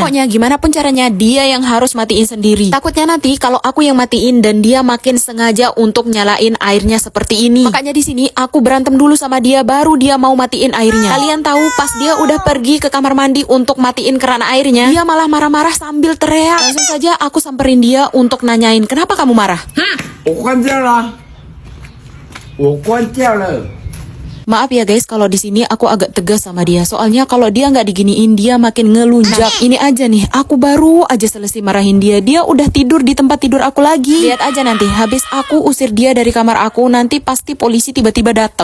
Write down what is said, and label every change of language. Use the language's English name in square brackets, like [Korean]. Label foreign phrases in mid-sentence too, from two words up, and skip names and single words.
[Indonesian] Pokoknya gimana pun caranya dia yang harus matiin sendiri. Takutnya nanti kalau aku yang matiin dan dia makin sengaja untuk nyalain airnya seperti ini. Makanya di sini aku berantem dulu sama dia baru dia mau matiin airnya. Kalian tahu pas dia udah pergi ke kamar mandi untuk matiin keran airnya, dia malah marah-marah sambil teriak. Langsung saja aku samperin dia untuk nanyain, kenapa kamu marah? [Chinese] 我关掉了，我关掉了。 [Indonesian] Maaf ya guys kalau di sini aku agak tegas sama dia. Soalnya kalau dia nggak diginiin dia makin ngelunjak. Ini aja nih, aku baru aja selesai marahin dia. Dia udah tidur di tempat tidur aku lagi. Lihat aja nanti, habis aku usir dia dari kamar aku, nanti pasti polisi tiba-tiba datang.